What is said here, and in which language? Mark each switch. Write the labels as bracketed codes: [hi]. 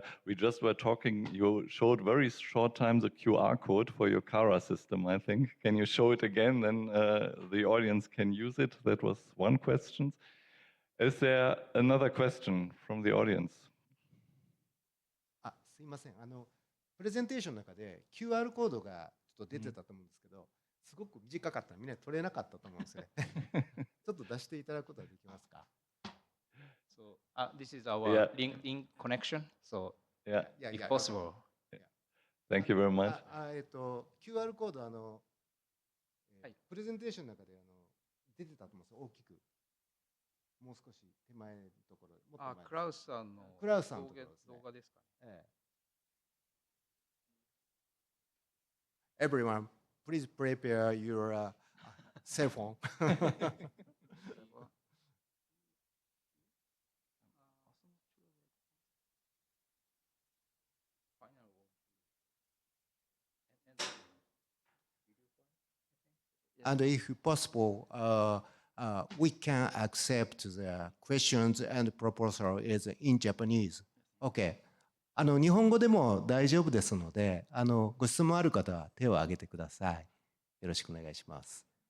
[en] We just were talking, you showed very short time the QR code for your Kara system, I think. Can you show it again? Then the audience can use it. That was one question. Is there another question from the audience? [ja] すいません。プレゼンテーションの中で QR コードがちょっと出てたと思うんですけど、すごく短かったらみんな取れなかったと思うんですね。ちょっと出していただくことはできますか？ [en] So this is our Yeah. LinkedIn connection. So Yeah, if possible. thank you very much. [ja] QR コードはいプレゼンテーションの中で出てたと思うんですよ。大きく。もう少し手前のところ。もっと前クラウスさんのクラウスさんのところですね。動画ですかね。 [en] Everyone, please prepare your cell phone. And if possible, we can accept the questions and proposal is in Japanese. Okay. [ja] 日本語でも大丈夫ですので、ご質問ある方は手を挙げてください。よろしくお願いします。